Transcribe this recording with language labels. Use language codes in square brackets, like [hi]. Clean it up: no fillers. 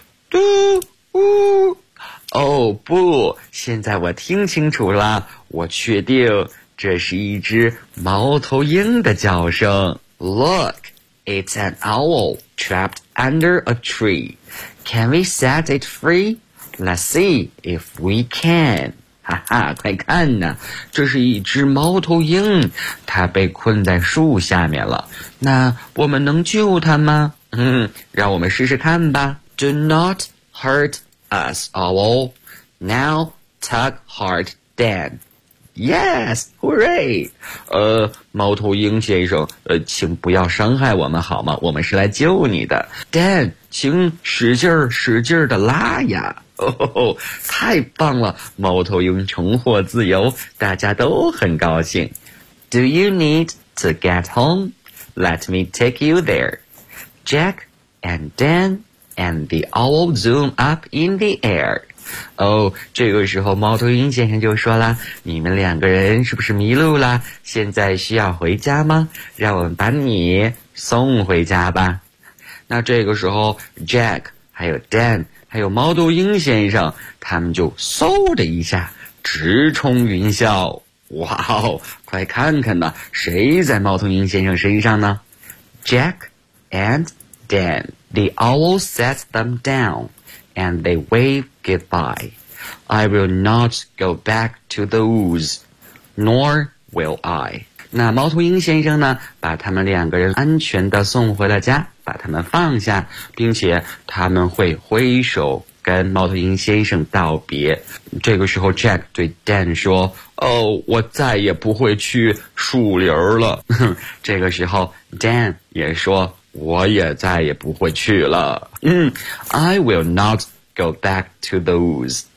[zh] 不，现在我听清楚了，我确定这是一只猫头鹰的叫声。 [en] Look, it's an owl trapped under a tree. Can we set it free? Let's see if we can. [zh] 快看呐，这是一只猫头鹰，它被困在树下面了。那我们能救它吗？让我们试试看吧。 [en] Do not hurt us, owl. Now tug hard, Dan. Yes, hooray! [zh] 猫头鹰先生，请不要伤害我们好吗？我们是来救你的。 Dan, 请使劲使劲的拉呀。太棒了，猫头鹰重获自由，大家都很高兴。 [en] Do you need to get home? Let me take you there. Jack and Dan and the owl zoom up in the air. [zh] 这个时候猫头鹰先生就说了，你们两个人是不是迷路了？现在需要回家吗？让我们把你送回家吧。那这个时候 Jack 还有 Dan还有猫头鹰先生，他们就嗖的一下直冲云霄。哇哦，快看看呐，谁在猫头鹰先生身上呢？ [en] Jack and Dan. The owl sets them down and they wave goodbye. I will not go back to the woods, nor will I. [zh] 那猫头鹰先生呢，把他们两个人安全地送回了家，把他们放下，并且他们会挥手跟猫头鹰先生道别。这个时候 Jack 对 Dan 说，我再也不会去树林了。这个时候 Dan 也说，我也再也不会去了。 [en] I will not go back to the woods.